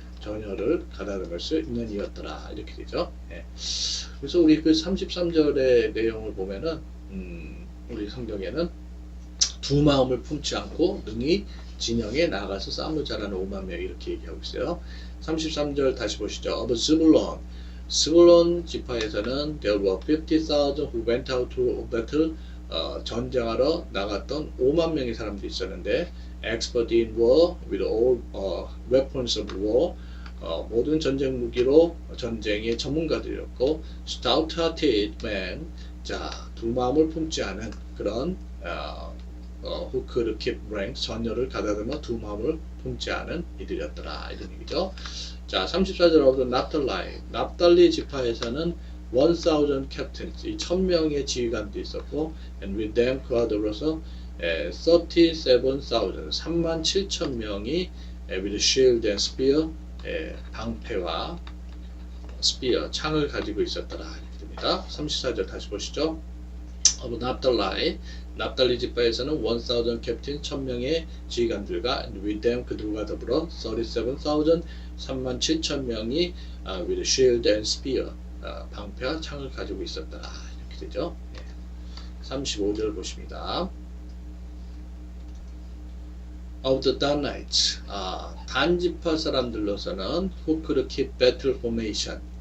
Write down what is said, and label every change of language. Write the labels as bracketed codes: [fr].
[ko] 전열을 가다듬을 수 있는 이였더라 이렇게 되죠. 그래서 우리 그 33절의 내용을 보면은 우리 성경에는 두 마음을 품지 않고 능히 진영에 나가서 싸움을 잘하는 5만 명 이렇게 얘기하고 있어요. 33절 다시 보시죠. [en] Of [ko] 스불론 지파에서는 [en] there were 50,000 who went out to battle. [ko] 전쟁하러 나갔던 5만 명의 사람들이 있었는데 [en] expert in war with all weapons of war. [ko] 모든 전쟁 무기로 전쟁의 전문가들이었고 [en] stout-hearted men. [ko] 자, 두 마음을 품지 않은 그런 [en] who could keep ranks, [ko] 전열을 가다듬어 두 마음을 품지 않은 이들이었더라 이런 얘기죠. 자, 34절 of the 납달리 지파에서는 [en] 1,000 captains, [ko] 이 1,000명의 지휘관도 있었고 [en] and with them [ko] 그와 더불어서 37,000, 37,000명이 [en] with shield and spear, [ko] 방패와 spear, 창을 가지고 있었더라 이렇게 됩니다. 34절 다시 보시죠. of 납달리 지파에서는 1,000 캡틴 1,000명의 지휘관들과 [en] with them [ko] 그들과 더불어 37,000 37,000명이 [en] with shield and spear [ko] 방패와 창을 가지고 있었다 이렇게 되죠. 35절 보십니다. [en] Of the Danites [ko] 단 지파 사람들로서는 [en] who could keep battle formation.